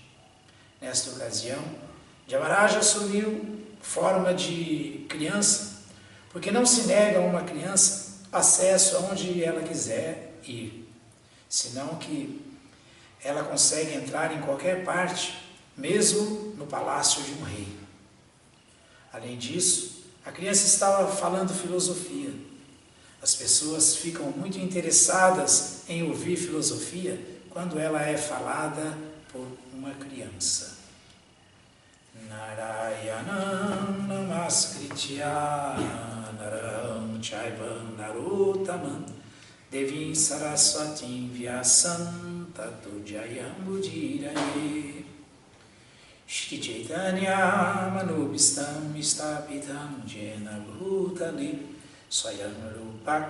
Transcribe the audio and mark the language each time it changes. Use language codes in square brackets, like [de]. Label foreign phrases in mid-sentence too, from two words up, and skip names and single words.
[pt] Nesta ocasião, Dhyamaraja assumiu forma de criança, porque não se nega a uma criança acesso aonde ela quiser ir, senão que ela consegue entrar em qualquer parte, mesmo no palácio de um rei. Além disso, a criança estava falando filosofia. As pessoas ficam muito interessadas em ouvir filosofia quando ela é falada por uma criança. [sa] नारायणं नमस्कृत्य नरं चैवं नरोत्तमम् देवीं सरस्वतीं व्यासं ततो जयम् बुधिरये श्री चैतन्य मनुभिस्तम् इस्तपितम् जेन भूतले स्वयं रूप